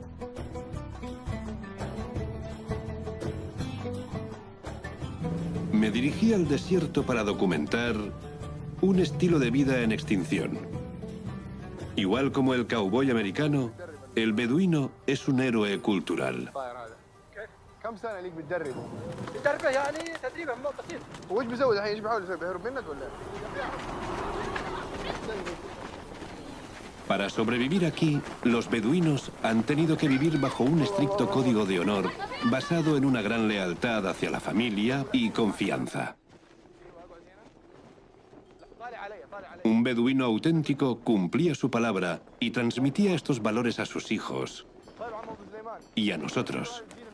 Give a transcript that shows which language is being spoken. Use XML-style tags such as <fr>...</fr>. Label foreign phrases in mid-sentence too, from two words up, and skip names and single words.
<es>Me dirigí al desierto para documentar un estilo de vida en extinción. Igual como el cowboy americano, el beduino es un héroe cultural.</es> <ar>كم سنة ليك بتدرب؟ بتدربه يعني تدريبه بسيط. وش بيسوي الحين؟ ايش بيحاول يسوي؟ بيهرب منك ولا؟</ar> <es>Para sobrevivir aquí, los beduinos han tenido que vivir bajo un estricto código de honor basado en una gran lealtad hacia la familia y confianza. Un beduino auténtico cumplía su palabra y transmitía estos valores a sus hijos y a nosotros.</es>